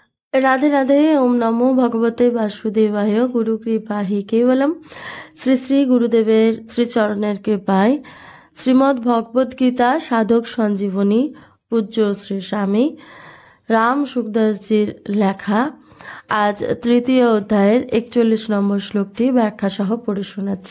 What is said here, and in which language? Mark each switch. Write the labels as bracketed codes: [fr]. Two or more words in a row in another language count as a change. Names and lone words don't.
[sa] राधे राधे। ओम नमो भगवते वासुदेवाय। गुरु कृपा हि केवलम। [bn] শ্রী শ্রী গুরুদেবের শ্রীচরণের কৃপায় শ্রীমদ্ ভগবদ গীতা সাধক সঞ্জীবনী পূজ্য শ্রী স্বামী রাম সুখদাসজির লেখা আজ তৃতীয় অধ্যায়ের 41 নম্বর শ্লোকটি ব্যাখ্যা সহ পড়ে শোনাচ্ছি।